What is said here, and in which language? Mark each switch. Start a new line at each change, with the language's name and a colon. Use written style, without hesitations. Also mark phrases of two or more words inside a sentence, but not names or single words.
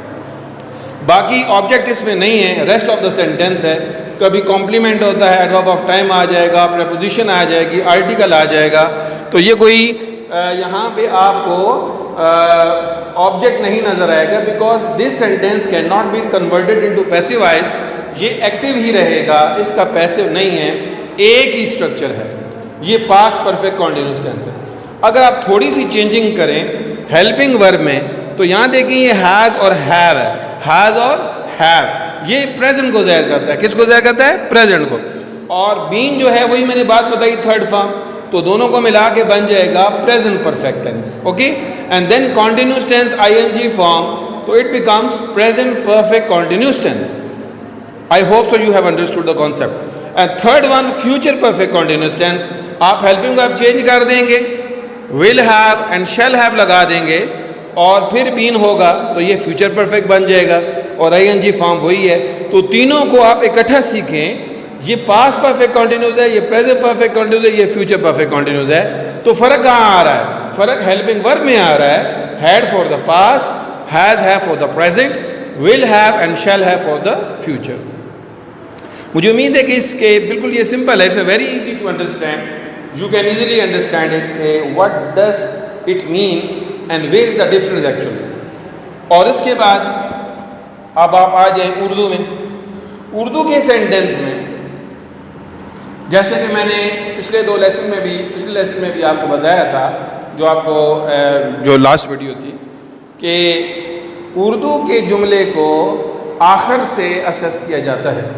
Urdu: باقی آبجیکٹ اس میں نہیں ہے،
English: rest of the sentence
Urdu: ہے. کبھی کمپلیمنٹ ہوتا ہے،
English: adverb of time
Urdu: آ جائے گا، پریپوزیشن آ جائے گی، آرٹیکل آ جائے گا. تو یہ کوئی یہاں پہ آپ کو آبجیکٹ نہیں نظر آئے گا،
English: because this sentence cannot be converted into passive voice.
Urdu: یہ ایکٹیو ہی رہے گا، اس کا پیسو نہیں ہے، ایک ہی اسٹرکچر ہے. یہ
English: past perfect continuous tense
Urdu: ہے. اگر آپ تھوڑی سی چینجنگ کریں
English: helping verb
Urdu: میں تو یہاں دیکھیں یہ ہیز اور ہیو ہے. ہیز اور ہیو یہ پریزنٹ کو ظاہر کرتا ہے. کس کو ظاہر کرتا ہے؟ پریزنٹ کو. اور بین جو ہے وہی میں نے بات بتائی
English: third form.
Urdu: تو دونوں کو ملا کے بن جائے گا
English: present perfect tense. Okay. And then continuous tense ING form تو it becomes present perfect continuous tense. I hope so you have understood the concept. And third one, future perfect continuous tense.
Urdu: آپ
English: helping verb
Urdu: change کر دیں گے,
English: will have and shall have
Urdu: لگا دیں گے, اور پھر been ہوگا تو یہ
English: future perfect
Urdu: بن جائے گا, اور
English: ing form
Urdu: وہی ہے. تو تینوں کو آپ اکٹھا سیکھیں. یہ
English: past perfect continuous
Urdu: ہے, یہ
English: present perfect continuous
Urdu: ہے, یہ
English: future perfect continuous
Urdu: ہے. تو فرق کہاں آ رہا ہے؟ فرق
English: helping verb
Urdu: میں آ رہا ہے.
English: had for the past, has have for the present, will have and shall have for the future.
Urdu: مجھے امید ہے کہ اس کے بالکل یہ سمپل ہے.
English: It's a very easy to understand. You can easily understand it. What does it mean and where is the difference actually.
Urdu: اور اس کے بعد اب آپ آ جائیں اردو میں. اردو کے سینٹینس میں جیسے کہ میں نے پچھلے لیسن میں بھی آپ کو بتایا تھا, جو آپ کو جو
English: last video
Urdu: تھی, کہ اردو کے جملے کو آخر سے اسیس کیا جاتا ہے.